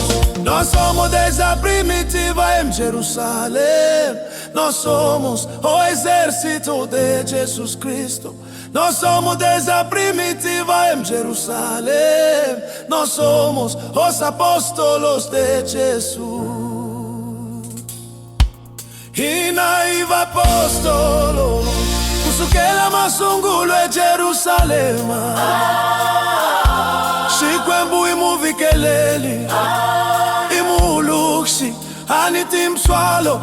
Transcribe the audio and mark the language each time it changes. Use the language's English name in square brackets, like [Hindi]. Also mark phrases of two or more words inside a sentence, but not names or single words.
[Portuguese] Nós somos dessa primitiva em Jerusalém. Nós somos o exército de Jesus Cristo. Nós somos dessa primitiva em Jerusalém. Nós somos os apóstolos de Jesus. [Tsonga] Hina hi vapostolo kusukela masungulo eJerusalema. Xikwembu imuvikeleli, imulukshi anithi mswalo.